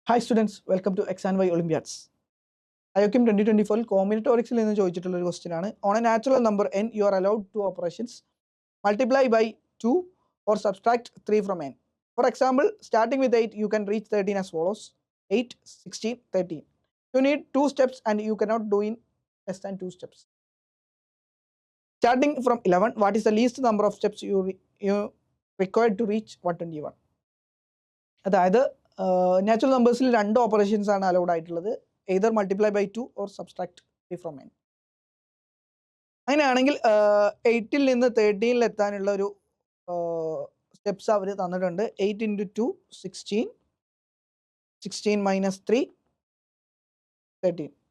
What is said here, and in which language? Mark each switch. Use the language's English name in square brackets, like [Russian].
[English] Hi students, welcome to X and Y Olympiads. [Malayalam] IOCM 2024 കോമ്പിനേറ്റോറിക്സിൽ നിന്ന് ചോദിച്ചിട്ടുള്ള ഒരു ക്വസ്റ്റ്യൻ ആണ്. [English] On a natural number n, you are allowed two operations: multiply by 2 or subtract 3 from n. For example, starting with 8, you can reach 13 as follows: 8, 16, 13. You need 2 steps and you cannot do in less than 2 steps. Starting from 11, what is the least number of steps you required to reach 121? [Malayalam] അതായത് natural നമ്പേഴ്സിൽ രണ്ട് operations ആണ് allowed ആയിട്ടുള്ളത്: [English] Either multiply by 2 or subtract 3 from n. [Malayalam] അങ്ങനെയാണെങ്കിൽ 8ൽ നിന്ന് 13ൽ എത്താനുള്ള ഒരു steps അവർ തന്നിട്ടുണ്ട്. 8 into 2 16, 16 minus 3 13.